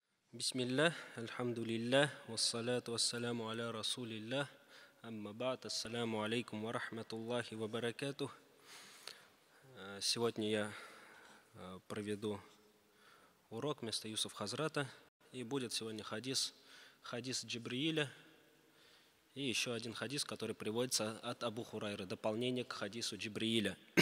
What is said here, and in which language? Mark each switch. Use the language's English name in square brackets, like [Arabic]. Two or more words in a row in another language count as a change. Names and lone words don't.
[Arabic] بسم الله الحمد لله والصلاة والسلام على رسول الله أما بعد السلام عليكم ورحمة الله وبركاته. [Russian] Сегодня я проведу урок вместо Юсуф Хазрата, и будет сегодня хадис Джибрииля, и еще один хадис, который приводится от Абу Хурайры, дополнение к хадису Джибрииля.